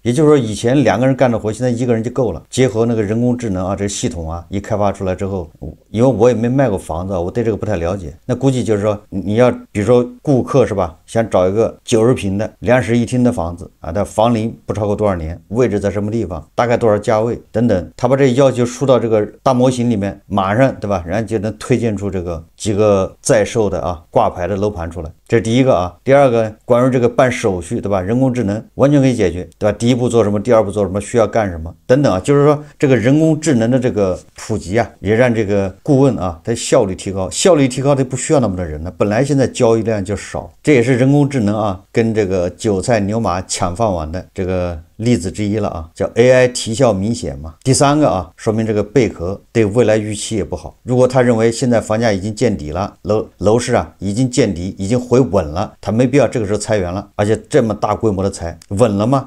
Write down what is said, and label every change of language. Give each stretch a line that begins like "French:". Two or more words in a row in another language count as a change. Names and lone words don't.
Chinese: 也就是說以前2個人幹的活，現在1個人就夠了。結合那個人工智能這個系統一開發出來之後，因為我也沒賣過房子，我對這個不太了解，那估計就是說你要比如說顧客是吧，想找一個90平的2室1廳的房子它房齡不超過多少年，位置在什麼地方，大概多少價位等等，他把這要求輸到這個大模型裡面，馬上對吧，人家就能推薦出這個幾個在售的掛牌的樓盤出來。這是第一個第二個關於這個辦手續對吧，人工智能完全可以解決對吧，第一步做什麼，第二步做什麼，需要幹什麼等等就是說這個人工智能的這個普及也讓這個顧問它效率提高，效率提高它不需要那麼多人了，本來現在交易量就少，這也是人工智能跟這個韭菜牛馬搶飯碗的這個例子之一了叫 AI 提效明顯嘛。第三個說明這個貝殼對未來預期也不好。如果他認為現在房價已經見底了，樓市已經見底，已經回穩了，他沒必要這個時候裁員了，而且這麼大規模的裁，穩了嗎？